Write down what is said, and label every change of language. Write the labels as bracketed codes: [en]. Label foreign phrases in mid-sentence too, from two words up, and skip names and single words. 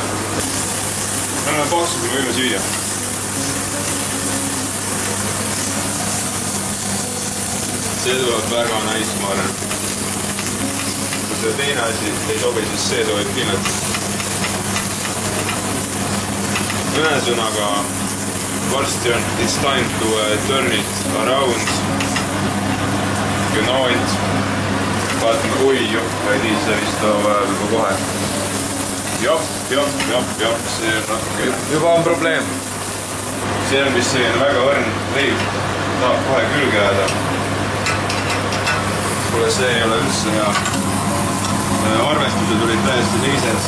[et] Me oleme paksu, kui me võime süüa. See tuleb väga nice, ma arvan. Kui see teine asi ei sobi, siis see sobib kindlasti. Ühesõnaga, varsti on, [en] it's time to turn it around. You know it. [et] Vaatame, oi, ei tii, see vist tuleb juba kohe. Jop, see on natuke. Juba on probleem. See on vist selline väga õrn leib. Tahab kohe külge jääda. Kuule, see ei ole üldse hea. Arvestused olid täiesti teised.